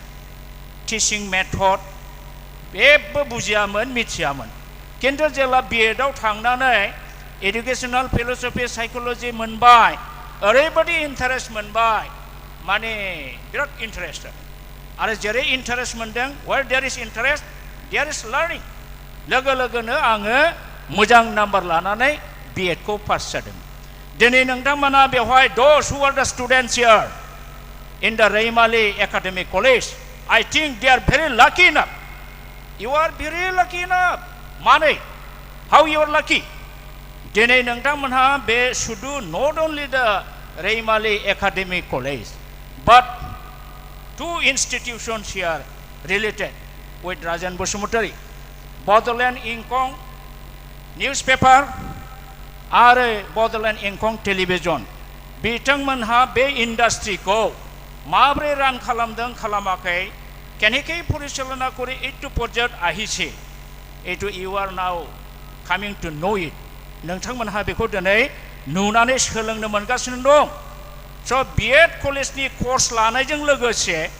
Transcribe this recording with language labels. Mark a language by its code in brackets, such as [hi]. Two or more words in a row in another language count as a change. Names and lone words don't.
[brx] टीचिंग मेथड बेबो बुजियामोन मिथियामोन किन्तु जेब्ला बिएडआव थांनानै [en] educational philosophy psychology [brx] मोनबाय ओरैबायदि इन्टारेस्ट मोनबाय माने बिराद इन्टारेस्ट आरो जेरै इन्टारेस्ट मोनदों [en] where there is interest there is learning [brx] लोगो लोगोनो आङो मोजां नाम्बार लानानै बिएडखौ पास जादों दिनै नोंथांमोना बेवहाय [en] those who are the students here in the [brx] रैमाली एकाडेमिक कलेज [en] I think they are very lucky enough. You are very lucky enough. Mane, how you are lucky? [brx] Dinay nangtammanha be sudu [en] not only the Raimali Academic College, but two institutions here related with Rajan Bosumutari. Bodoland Inkong newspaper or Bodoland Inkong television. [brx] Bitangmanha be industry ko. माब्रै रान खालामदों खालामाखै [as] কেনেকৈ পৰিচালনা কৰে এটু পৰ্যায় আহিছে এটু [en] you are now coming to know it [brx] नोंथांमोनहा बेखौ दिनै नुनानै सोलोंनो मोनगासिनो दं स' बिएड कलेजनि कर्स लानायजों लोगोसे